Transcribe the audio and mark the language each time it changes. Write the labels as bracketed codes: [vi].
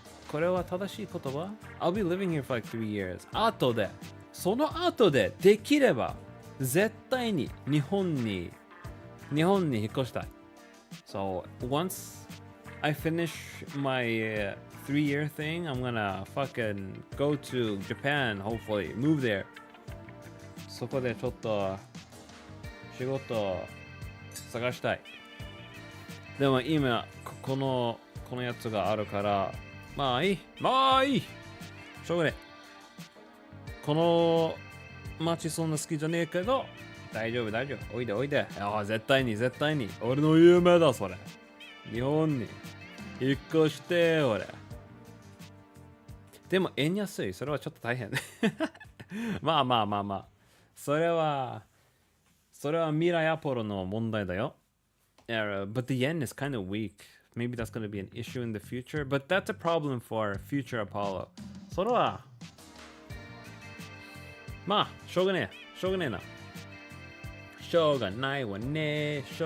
[ja] これは正しい言葉 [en] ?I'll be living here for like 3 years. [ja] その後でできれば絶対に日本に引っ越したい。 [en] So once I finish my three-year thing, I'm gonna fucking go to Japan, hopefully, move there. [ja] そこでちょっと仕事探したい。でも今このやつがあるからまあいいしょうがない。この街そんな好きじゃねえけど大丈夫。おいで。絶対に俺の夢だそれ。日本に引っ越して俺。でも円安い。それはちょっと大変。まあ。それは未来アポロの問題だよ。 [en] but the yen is kind of weak. Maybe that's going to be an issue in the future, but that's a problem for future Apollo. [ja] それはまあしょうがねえな。しょうがないわね。